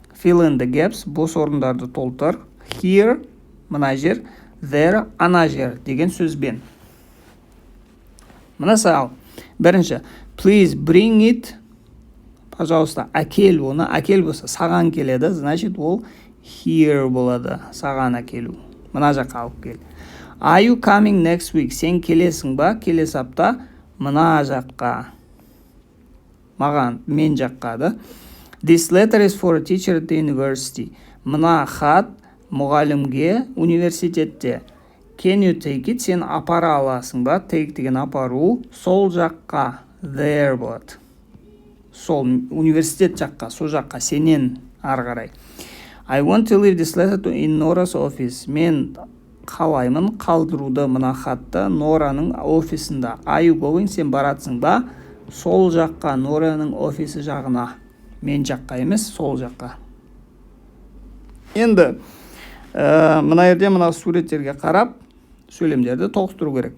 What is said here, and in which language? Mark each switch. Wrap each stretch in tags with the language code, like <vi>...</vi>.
<en>Fill in the gaps,</en> <kk>бос орындарды толтыр. Here, мына жер, there, ана жер деген сөзбен. Мысал, бірінші,</kk> <en>please bring it,</en> <ru>пожалуйста,</ru> <kk>әкел оны. Әкел болса, саған келеді,</kk> <ru>значит,</ru> <kk>ол here болады, саған әкелу. Мына жаққа алып кел.</kk> <en>Are you coming next week?</en> <kk>Сен келесің ба? Келесі апта мына жаққа. Маған, мен жаққа да.</kk> <en>This letter is for a teacher at the university.</en> <kk>Мына хат мұғалімге университетте.</kk> <en>Can you take it?</en> <kk>Сен апара аласың ба? Take деген апару. Сол жаққа. There болады. Сол университет жаққа, сол жаққа, сенен ары қарай.</kk> <en>I want to leave this letter in Nora's office.</en> <kk>Мен қалаймын қалдыруды мына хатты Нораның офисында.</kk> <en>Are you going?</en> <kk>Сен баратсың ба? Сол жаққа, Нораның офисі жағына. Мен жаққа емес, сол жаққа. Енді мына жерде мына суреттерге қарап сөйлемдерді тоғыстыру керек.</kk>